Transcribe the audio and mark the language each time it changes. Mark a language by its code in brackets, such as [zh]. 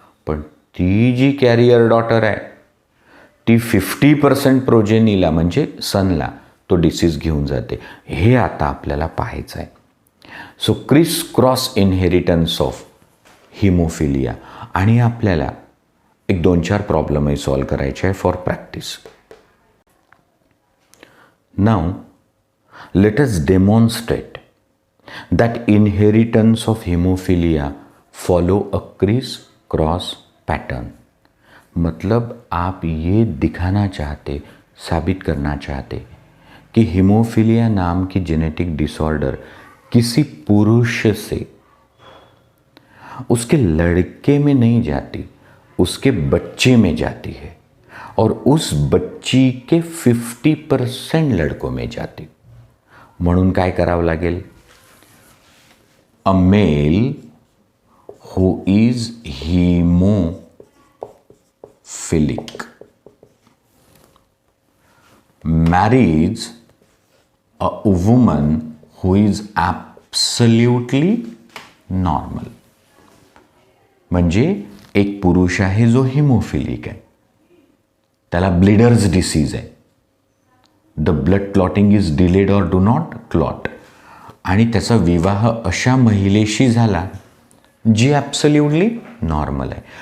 [mr] पण ती जी carrier daughter आहे ती 50% प्रोजेनीला म्हणजे सनला तो डिसीज घेऊन जाते. हे आता आपल्याला पाहायचं आहे. [en] So criss cross inheritance of hemophilia. [mr] आणि आपल्याला एक 2-4 प्रॉब्लेमही सॉल्व करायचे आहे [en] For practice. Now let us demonstrate that inheritance of hemophilia follow a criss cross pattern. [hi] मतलब आप ये दिखाना चाहते, साबित करना चाहते कि हीमोफिलिया नाम की जेनेटिक डिसऑर्डर किसी पुरुष से उसके लड़के में नहीं जाती, उसके बच्चे में जाती है, और उस बच्ची के 50% लड़कों में जाती. [mr] म्हणून काय करावं लागेल? [en] A male who is hemophilic marries a woman who is absolutely normal. [mr] म्हणजे एक पुरुष आहे जो हिमोफिलिक आहे, त्याला ब्लिडर्स डिसीज आहे, [en] the blood clotting is delayed और do not clot, [mr] आणि त्याचा विवाह अशा महिलेशी झाला जी ॲब्सोल्युटली नॉर्मल आहे.